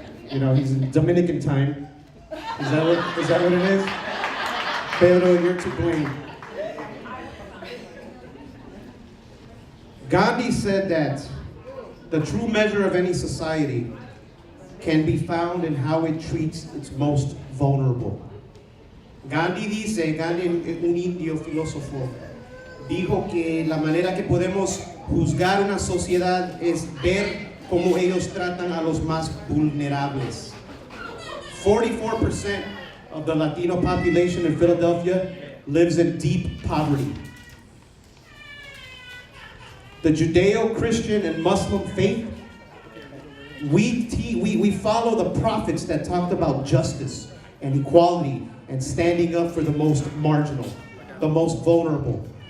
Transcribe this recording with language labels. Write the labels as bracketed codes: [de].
[en] You know, he's in Dominican time. Is that what it is? Pedro, you're to blame. Gandhi said that the true measure of any society can be found in how it treats its most vulnerable. [es] Gandhi, un indio filósofo, dijo que la manera que podemos juzgar una sociedad es ver cómo ellos tratan a los más vulnerables. [en] 44% of the Latino population in Philadelphia lives in deep poverty. The Judeo-Christian and Muslim faith, we follow the prophets that talked about justice and equality and standing up for the most marginal, the most vulnerable.